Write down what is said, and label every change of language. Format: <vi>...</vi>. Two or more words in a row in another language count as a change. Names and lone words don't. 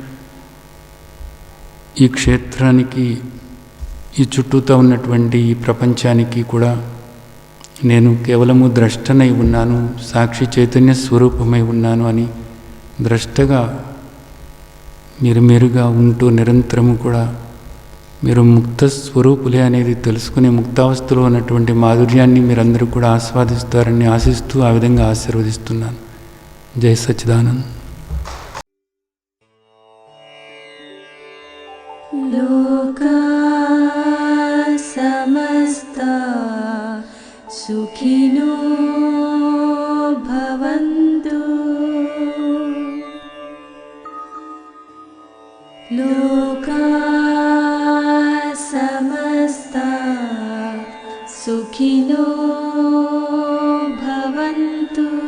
<te>ఈ క్షేత్రానికి, ఈ చుట్టూతో ఉన్నటువంటి ఈ ప్రపంచానికి కూడా నేను కేవలము ద్రష్టనై ఉన్నాను, సాక్షి చైతన్య స్వరూపమై ఉన్నాను అని ద్రష్టగా మీరుగా ఉంటూ నిరంతరము కూడా మీరు ముక్త స్వరూపులే అనేది తెలుసుకుని ముక్తావస్థలో ఉన్నటువంటి మాధుర్యాన్ని మీరందరూ కూడా ఆస్వాదిస్తారని ఆశిస్తూ ఆ విధంగా ఆశీర్వదిస్తున్నాను. జై సచ్చిదానంద్.</te> <sa>లోకా సమస్తా సుఖినో భవంతు. లోకా సమస్తా సుఖినో భవంతు.</sa>